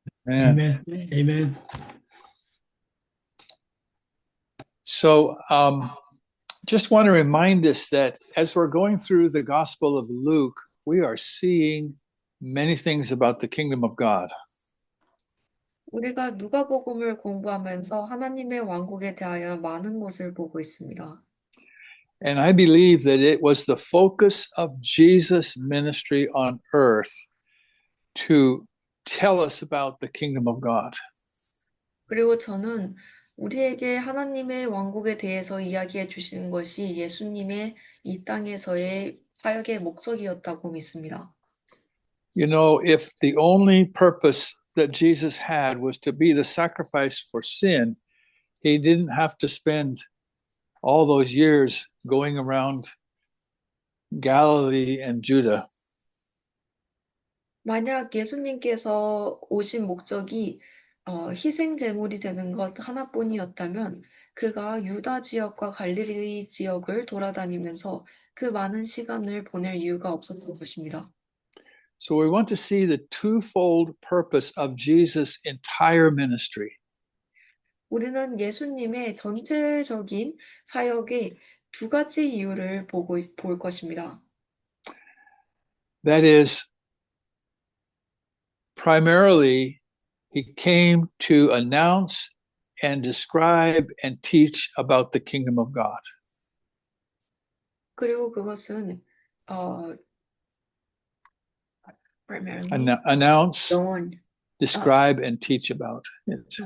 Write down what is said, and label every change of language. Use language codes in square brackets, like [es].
[en] Amen. Amen. So just want to remind us that as we're going through the Gospel of Luke, we are seeing many things about the kingdom of God. [ko] 우리가 누가복음을 공부하면서 하나님의 왕국에 대하여 많은 것을 보고 있습니다. [en] And I believe that it was the focus of Jesus' ministry on earth to tell us about the kingdom of God. [ko] 그리고 저는 우리에게 하나님의 왕국에 대해서 이야기해 주시는 것이 예수님의 이 땅에서의 사역의 목적이었다고 믿습니다. [en] You know, if the only purpose that Jesus had was to be the sacrifice for sin, he didn't have to spend all those years going around Galilee and Judah. [ko] 만약 예수님께서 오신 목적이 희생 제물이 되는 것 하나뿐이었다면 그가 유다 지역과 갈릴리 지역을 돌아다니면서 그 많은 시간을 보낼 이유가 없었을 것입니다. [en] So we want to see the twofold purpose of Jesus' entire ministry. [ko] 우리는 예수님의 전체적인 사역의 두 가지 이유를 볼 것입니다. [en] That is, primarily, he came to announce and describe and teach about the kingdom of God. [ko] 그리고 그것은 primarily [en] Announce, known, describe, and teach about it.